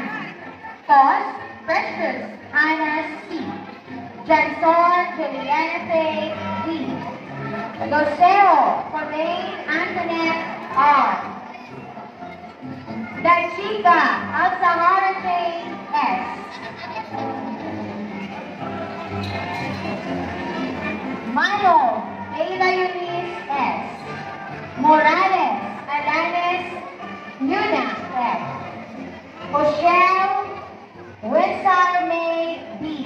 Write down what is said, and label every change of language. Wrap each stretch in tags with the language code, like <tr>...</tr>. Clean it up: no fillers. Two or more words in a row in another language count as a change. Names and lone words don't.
<en>Pos Precious Anna C. Janson Juliana Faye D. Loseo Pauline Antoinette R. La Chica Alzahara Jane S. Mano Ayla Eunice S. Morales Alanis Yuna S. Rochelle Winsar May B.</en>